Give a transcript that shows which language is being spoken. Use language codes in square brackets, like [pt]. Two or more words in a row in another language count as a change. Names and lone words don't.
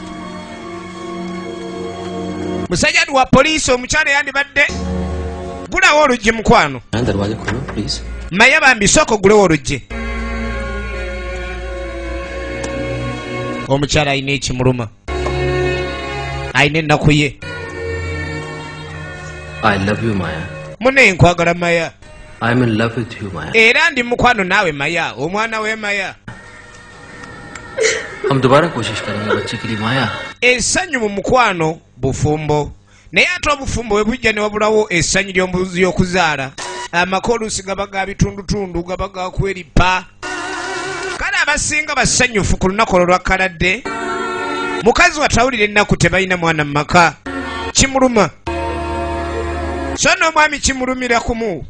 [lg] musajja wa poliisi omukyala yandibadde gulawo oluggi mukwano maya bambi sooka ogulewo oluggi omukyala alina ekimuluma alina ennaku ye [en] I love you, Maya. [lg] Mune nkwagala Maya. [en] I'm in love with you, Maya. [lg] Era ndi mukwano nawe Maya, omwana we Maya. [hi] हम दोबारा कोशिश करेंगे बच्चे के लिए माया [lg] essanyu mu mukwano bufumbo naye ate obufumbo bwe bujja ne wabulawo essanyu ly'ombuzi y'okuzaala amaka oluusi gaba ga bitundutundu gaba ga kweripa kale abasinga basanyufu ku lunaku olwo lwakkaladde mukazi watawulira ennaku tebalina mwana mu maka kimuluma so n'omwami kimulumira kumu